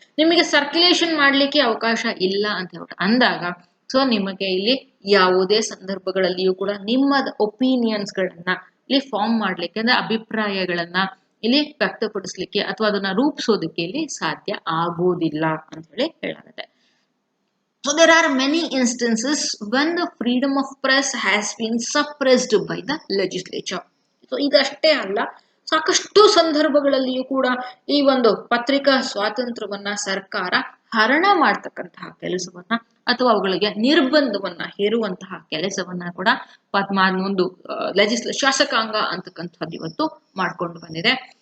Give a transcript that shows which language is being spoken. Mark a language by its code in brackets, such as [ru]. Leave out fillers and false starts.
[kn] ನಿಮಗೆ ಸರ್ಕ್ಯುಲೇಷನ್ ಮಾಡ್ಲಿಕ್ಕೆ ಅವಕಾಶ ಇಲ್ಲ ಅಂತ ಹೇಳ್ಬಿಟ್ಟು ಅಂದಾಗ, ಸೊ ನಿಮಗೆ ಇಲ್ಲಿ ಯಾವುದೇ ಸಂದರ್ಭಗಳಲ್ಲಿಯೂ ಕೂಡ ನಿಮ್ಮ ಒಪಿನಿಯನ್ಸ್ ಗಳನ್ನ ಇಲ್ಲಿ ಫಾರ್ಮ್ ಮಾಡ್ಲಿಕ್ಕೆ, ಅಂದ್ರೆ ಅಭಿಪ್ರಾಯಗಳನ್ನ ಇಲ್ಲಿ ವ್ಯಕ್ತಪಡಿಸ್ಲಿಕ್ಕೆ ಅಥವಾ ಅದನ್ನ ರೂಪಿಸೋದಕ್ಕೆ ಇಲ್ಲಿ ಸಾಧ್ಯ ಆಗೋದಿಲ್ಲ ಅಂತ ಹೇಳಾಗುತ್ತೆ. [en] So there are many instances when the freedom of press has been suppressed by the legislature. [kn] So ಇದಷ್ಟೇ ಅಲ್ಲ, ಸಾಕಷ್ಟು ಸಂದರ್ಭಗಳಲ್ಲಿಯೂ ಕೂಡ ಈ ಒಂದು ಪತ್ರಿಕಾ ಸ್ವಾತಂತ್ರ್ಯವನ್ನ ಸರ್ಕಾರ ಹರಣ ಮಾಡ್ತಕ್ಕಂತಹ ಕೆಲಸವನ್ನ ಅಥವಾ ಅವುಗಳಿಗೆ ನಿರ್ಬಂಧವನ್ನ ಹೇರುವಂತಹ ಕೆಲಸವನ್ನ ಕೂಡ ಒಂದು ಶಾಸಕಾಂಗ ಅಂತಕ್ಕಂಥದ್ದು ಇವತ್ತು ಮಾಡ್ಕೊಂಡು ಬಂದಿದೆ.